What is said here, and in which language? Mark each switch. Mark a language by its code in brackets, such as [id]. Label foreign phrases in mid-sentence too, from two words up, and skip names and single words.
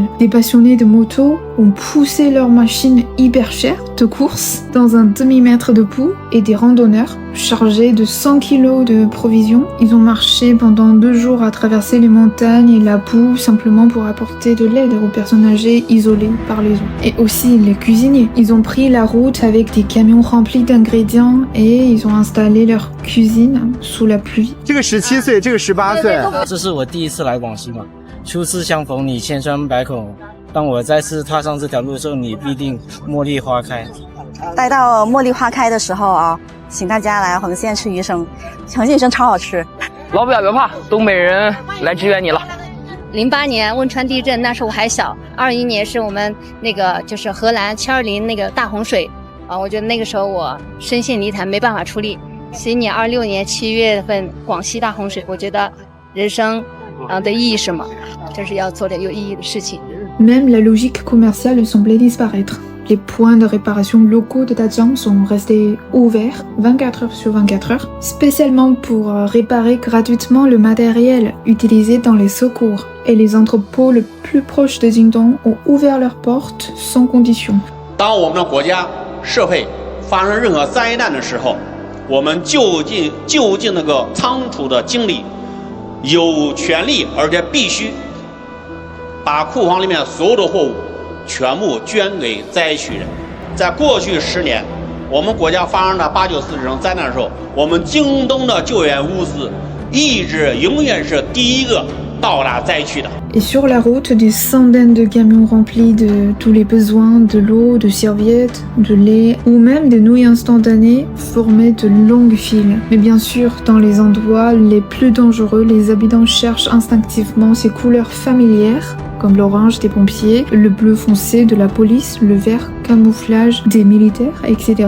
[fr] Des passionnés de moto ont poussé leurs machines hyper chères de course dans un demi-mètre de boue et des randonneurs chargés de 100 kilos de provisions. Ils ont marché pendant 2 jours à traverser les montagnes et la boue simplement pour apporter de l'aide aux personnes âgées isolées par les eaux. Et aussi les cuisiniers. Ils ont pris la route avec des camions remplis d'ingrédients et ils ont installé leur cuisine sous la pluie. [zh] 这个17岁，这个18岁。这是我第一次来广西嘛，初次相逢你千疮百孔，当我再次踏上这条路的时候，你必定茉莉花开。待到茉莉花开的时候啊，请大家来横县吃鱼生，横县鱼生超好吃。老表别怕，东北人来支援你了。 08年汶川地震，那时候我还小。21年是我们那个就是荷兰720那个大洪水啊，我觉得那个时候我身陷泥潭，没办法出力。今年26年7月份广西大洪水，我觉得人生的意义是什么？就是要做点有意义的事情。 [fr] Même la logique commerciale semblait disparaître. Les points de réparation locaux de Dajiang sont restés ouverts 24 heures sur 24 heures, spécialement pour réparer gratuitement le matériel utilisé dans les secours. Et les entrepôts les plus proches de Jingdong ont ouvert leurs portes sans condition. [zh] 当我们的国家社会发生任何灾难的时候，我们就近那个仓储的经理有权利而且必须把库房里面所有的货物全部捐给灾区人。在过去10年，我们国家发生的894这种灾难的时候，我们京东的救援物资一直永远是第一个到达灾区的。 [fr] Et sur la route, des centaines de camions remplis de tous les besoins, de l'eau, de serviettes, de lait ou même des nouilles instantanées formaient de longues files. Mais bien sûr, dans les endroits les plus dangereux, les habitants cherchent instinctivement ces couleurs familières, comme l'orange des pompiers, le bleu foncé de la police, le vert camouflage des militaires, etc.